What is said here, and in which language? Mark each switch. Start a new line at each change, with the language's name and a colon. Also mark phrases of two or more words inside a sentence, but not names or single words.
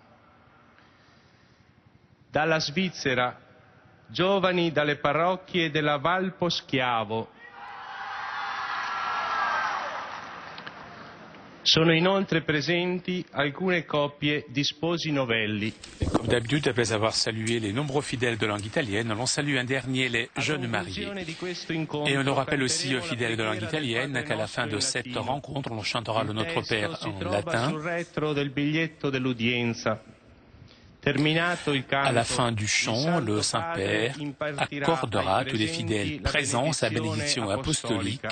Italian: Dalla Svizzera, giovani dalle parrocchie della Val Poschiavo. Sono inoltre presenti alcune coppie di sposi novelli.
French: Comme d'habitude, après avoir salué les nombreux fidèles de langue italienne, on salue un dernier les jeunes mariés. Et on nous rappelle aussi aux fidèles de langue italienne qu'à la fin de cette rencontre, on chantera le Notre Père en latin. À la fin du chant, le Saint-Père accordera à tous les fidèles présents sa bénédiction apostolique.